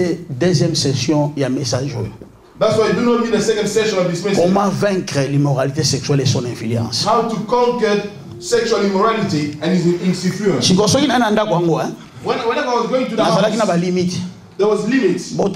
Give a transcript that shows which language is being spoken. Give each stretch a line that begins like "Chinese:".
French: Deuxième session, il y a un message.
English: That's why you do not need the second session of this message.
French: Comment vaincre l'immoralité sexuelle et son influence?
English: How to conquer sexual immorality and its influence. Whenever I was going to the house, there was limits.